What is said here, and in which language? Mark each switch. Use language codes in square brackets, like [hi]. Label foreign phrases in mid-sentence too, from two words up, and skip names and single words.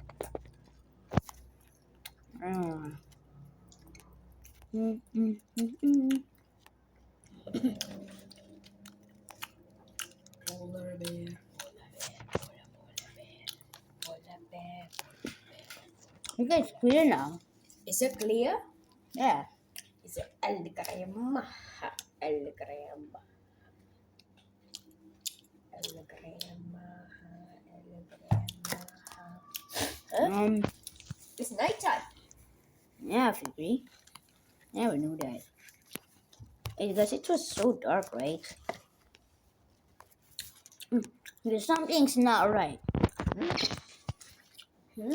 [en] Mm-hmm. Polar bear. Polar bear. You guys clear now? Is it clear? Yeah. Is it [es] el crema? El crema. El crema. El crema. Huh? [en] It's nighttime. Yeah, if you agree. Never knew that. Hey, because it was so dark, right? Because something's not right. Hmm?